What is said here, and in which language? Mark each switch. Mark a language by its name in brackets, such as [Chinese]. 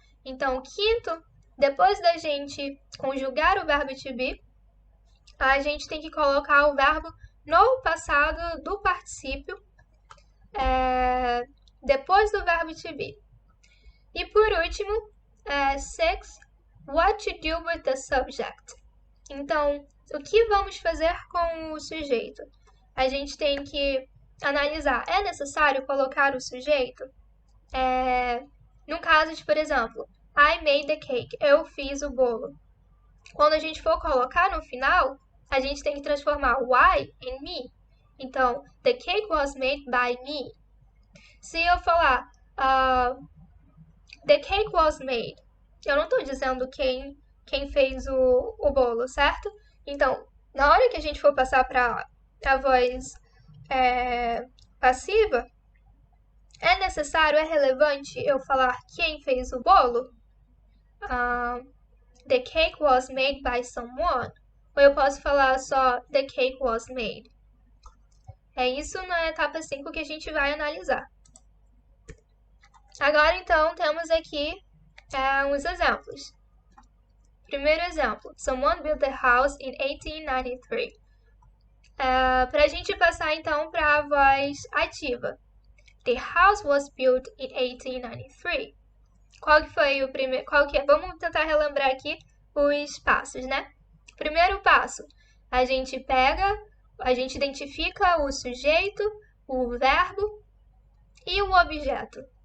[Portuguese] Então, quinto, depois da gente conjugar o verbo to be, a gente tem que colocar o verbo no passado do particípio depois do verbo to be. E por último, [English] sixth, what to do with the subject. [Portuguese] Então, o que vamos fazer com o sujeito? A gente tem que analisar, é necessário colocar o sujeito? No caso de, por exemplo, [English] I made the cake, [Portuguese] eu fiz o bolo. Quando a gente for colocar no final, a gente tem que transformar o I em me. Então, [English] the cake was made by me. [Portuguese] Se eu falar, [English] the cake was made, [Portuguese] eu não estou dizendo quem fez o bolo, certo? Então, na hora que a gente for passar para a voz passiva, é necessário, é relevante eu falar quem fez o bolo? [English] The cake was made by someone. [Portuguese] Ou eu posso falar só [English] the cake was made. [Portuguese] É isso na etapa 5 que a gente vai analisar. Agora, então, temos aqui uns exemplos. Primeiro exemplo. [English] Someone built the house in 1893. [Portuguese] Para a gente passar, então, para a voz ativa. [English] The house was built in 1893. [Portuguese] Qual que foi o primeiro? Vamos tentar relembrar aqui os passos, né? Primeiro passo, a gente identifica o sujeito, o verbo e o objeto.